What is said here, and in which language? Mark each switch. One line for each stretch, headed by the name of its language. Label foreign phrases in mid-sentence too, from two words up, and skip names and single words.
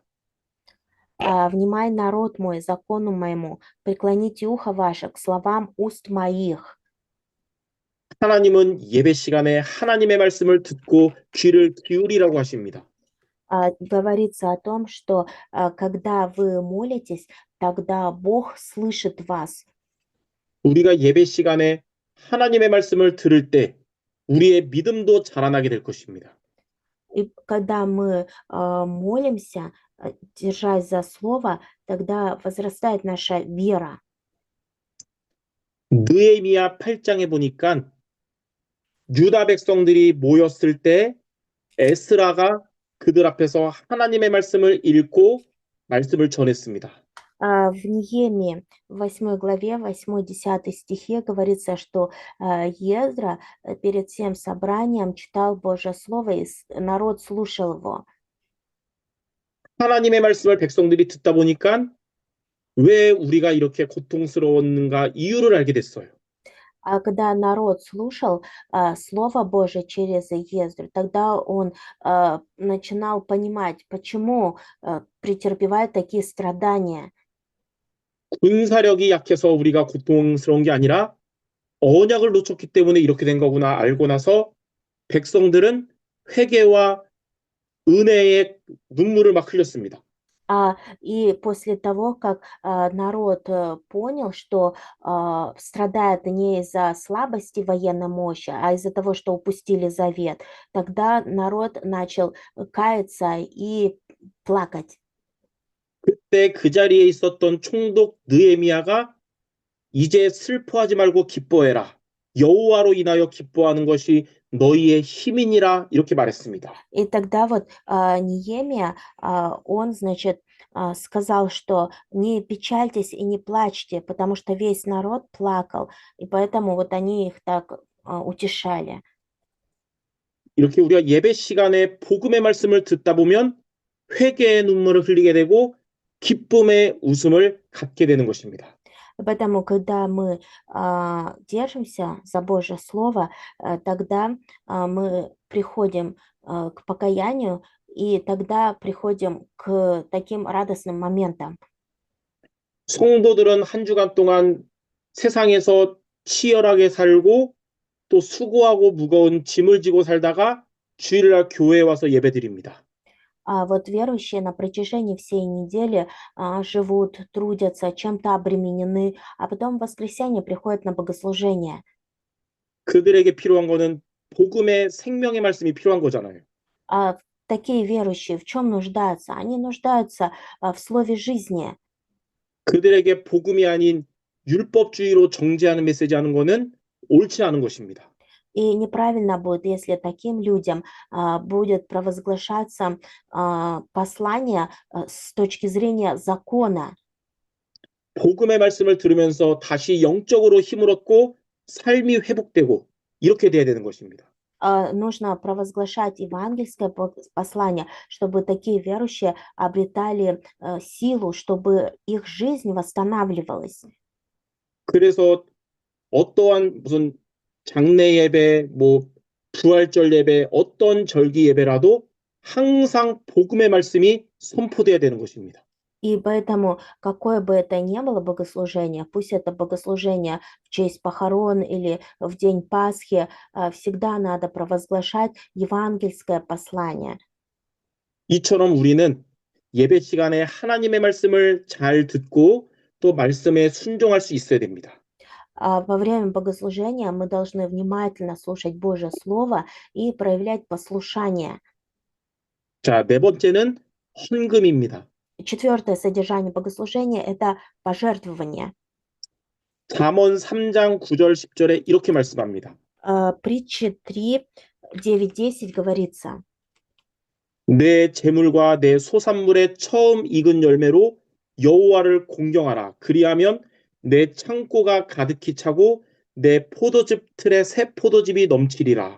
Russian: «Внимай, народ мой, закону моему, преклоните ухо ваше к словам уст моих».
Korean: 하나님은 예배 시간에 하나님의 말씀을 듣고 귀를 기울이라고 하십니다.
Russian: Говорится о том, что когда вы молитесь, тогда Бог слышит вас.
Korean: 우리가 예배 시간에 하나님의 말씀을 들을 때 우리의 믿음도 자라나게 될 것입니다.
Russian: И когда мы молимся, держась за слово, тогда возрастает наша вера.
Korean: 느헤미야 8장에 보니까 유다 백성들이 모였을 때 에스라가 그들 앞에서 하나님의 말씀을 읽고 말씀을 전했습니다.
Russian: В Неемии, в 8 главе, 8-10 стихе говорится, что Ездра перед всем собранием читал Божье Слово, и народ слушал его.
Korean: 하나님의 말씀을 백성들이 듣다 보니까 왜 우리가 이렇게 고통스러웠는가 이유를 알게 됐어요.
Russian: А когда народ слушал Слово Божие через Ездру, тогда он начинал понимать, почему претерпевает такие страдания.
Korean: 군사력이 약해서 우리가 고통스러운 게 아니라 언약을 놓쳤기 때문에 이렇게 된 거구나 알고 나서 백성들은 회개와 은혜의 눈물을 막 흘렸습니다.
Russian: И после того, как народ понял, что страдает не из-за слабости военной мощи, а из-за того, что упустили завет, тогда народ начал каяться и плакать.
Korean: 그때 그 자리에 있었던 총독 느헤미야가 이제 슬퍼하지 말고 기뻐해라. 여호와로 인하여 기뻐하는 것이 너희의 힘이니라 이렇게 말했습니다.
Russian: И тогда вот Неемия, он, значит, сказал, что не печальтесь и не плачьте, потому что весь народ плакал, и поэтому вот они их так утешали.
Korean: 이렇게 우리가 예배 시간에 복음의 말씀을 듣다 보면 회개의 눈물을 흘리게 되고 기쁨의 웃음을 갖게 되는 것입니다.
Russian: Поэтому, когда мы держимся за Божье Слово, тогда мы приходим к покаянию, и тогда приходим к таким радостным моментам.
Korean: 성도들은 한 주간 동안 세상에서 치열하게 살고 또 수고하고 무거운 짐을 지고 살다가 주일날 교회에 와서 예배드립니다.
Russian: Вот верующие на протяжении всей недели живут, трудятся, чем-то обременены, а потом в воскресенье приходят на богослужение.
Korean: 그들에게 필요한 거는 복음의 생명의 말씀이 필요한 거잖아요.
Russian: Такие верующие в чем нуждаются? Они нуждаются в слове жизни.
Korean: 그들에게 복음이 아닌 율법주의로 정죄하는 메시지 하는 거는 옳지 않은 것입니다.
Russian: И неправильно будет, если таким людям будет провозглашаться послание с точки зрения закона.
Korean: 복음의 말씀을 들으면서 다시 영적으로 힘을 얻고 삶이 회복되고 이렇게 돼야 되는 것입니다.
Russian: Нужно провозглашать евангельское послание, чтобы такие верующие обретали силу, чтобы их жизнь восстанавливалась.
Korean: 그래서 어떠한 무슨 장례 예배, 뭐 부활절 예배, 어떤 절기 예배라도 항상 복음의 말씀이 선포돼야 되는 것입니다.
Russian: И поэтому, какое бы это ни было богослужение, пусть это богослужение в честь похорон или в день Пасхи, всегда надо провозглашать евангельское послание.
Korean: 이처럼 우리는 예배 시간에 하나님의 말씀을 잘 듣고 또 말씀에 순종할 수 있어야 됩니다.
Russian: Во время богослужения мы должны внимательно слушать Божье Слово и проявлять послушание.
Korean: 자, 네 번째는 헌금입니다.
Russian: Четвертое содержание богослужения– это пожертвование.
Korean: 잠언 3장 9절 10절에 이렇게 말씀합니다.
Russian: Притчи 3, 9, 10 говорится:
Korean: 내 재물과 내 소산물의 처음 익은 열매로 여호와를 공경하라. 그리하면 내 창고가 가득히 차고 내 포도즙 틀에 새 포도즙이 넘치리라.